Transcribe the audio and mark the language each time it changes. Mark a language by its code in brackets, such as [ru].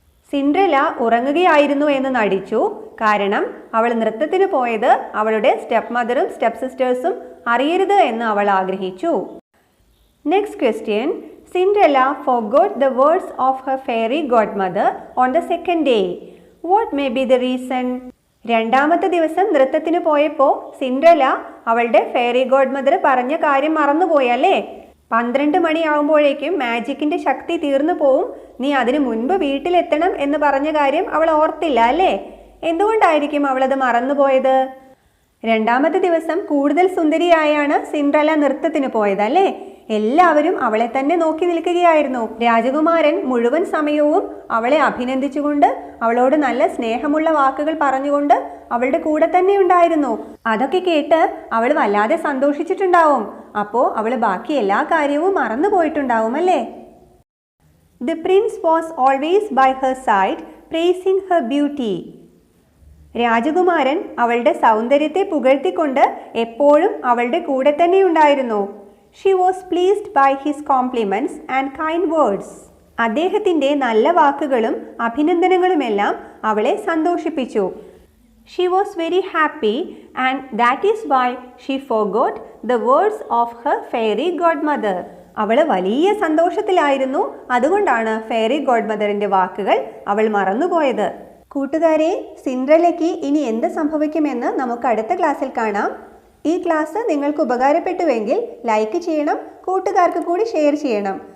[ml] Cinderella ഉറങ്ങുകയായിരുന്നു എന്ന് നടിച്ചു. കാരണം അവൾ നൃത്തത്തിന് പോയത് അവളുടെ സ്റ്റെപ്പ് മദറും സ്റ്റെപ്പ് സിസ്റ്റേഴ്സും അറിയരുത് എന്ന് അവൾ ആഗ്രഹിച്ചു. [en] Next question. Cinderella forgot the words of her fairy godmother on the second day. What may be the reason? [ml] രണ്ടാമത്തെ ദിവസം നൃത്തത്തിന് പോയപ്പോൾ സിൻഡ്രല്ല അവളുടെ ഫെയറി ഗോഡ്മദർ പറഞ്ഞ കാര്യം മറന്നുപോയല്ലേ? 12 മണിയാവുമ്പോഴേക്കും മാജിക്കിന്റെ ശക്തി തീർന്നു പോവും, നീ അതിനു മുൻപ് വീട്ടിലെത്തണം എന്ന് പറഞ്ഞ കാര്യം അവൾ ഓർത്തില്ല അല്ലേ? എന്തുകൊണ്ടായിരിക്കും അവളത് മറന്നുപോയത്? രണ്ടാമത്തെ ദിവസം കൂടുതൽ സുന്ദരിയായാണ് സിൻഡ്രല്ല നൃത്തത്തിന് പോയത് അല്ലേ? എല്ലാവരും അവളെ തന്നെ നോക്കി നിൽക്കുകയായിരുന്നു. രാജകുമാരൻ മുഴുവൻ സമയവും അവളെ അഭിനന്ദിച്ചുകൊണ്ട് അവളോട് നല്ല സ്നേഹമുള്ള വാക്കുകൾ പറഞ്ഞുകൊണ്ട് അവളുടെ കൂടെ തന്നെ ഉണ്ടായിരുന്നു. അതൊക്കെ കേട്ട് അവൾ വല്ലാതെ സന്തോഷിച്ചിട്ടുണ്ടാവും. അപ്പോൾ അവൾ ബാക്കി എല്ലാ കാര്യവും മറന്നു പോയിട്ടുണ്ടാവും അല്ലേ? [en] The prince was always by her side, praising her beauty. [ml] രാജകുമാരൻ അവളുടെ സൗന്ദര്യത്തെ പുകഴ്ത്തിക്കൊണ്ട് എപ്പോഴും അവളുടെ കൂടെ തന്നെ ഉണ്ടായിരുന്നു. [en] She was pleased by his compliments and kind words. [ml] അദ്ദേഹത്തിൻ്റെ നല്ല വാക്കുകളും അഭിനന്ദനങ്ങളുമെല്ലാം അവളെ സന്തോഷിപ്പിച്ചു. [en] She was very happy and that is why she forgot the words of her fairy godmother. [ml] അവൾ വലിയ സന്തോഷത്തിലായിരുന്നു. അതുകൊണ്ടാണ് ഫെയറി ഗോഡ്മദറിന്റെ വാക്കുകൾ അവൾ മറന്നുപോയത്. കൂട്ടുകാരെ, സിൻഡ്രല്ലയ്ക്ക് ഇനി എന്ത് സംഭവിക്കുമെന്ന് നമുക്ക് അടുത്ത ക്ലാസ്സിൽ കാണാം. ഈ ക്ലാസ് നിങ്ങൾക്ക് ഉപകാരപ്പെട്ടുവെങ്കിൽ ലൈക്ക് ചെയ്യണം, കൂട്ടുകാർക്ക് കൂടി ഷെയർ ചെയ്യണം.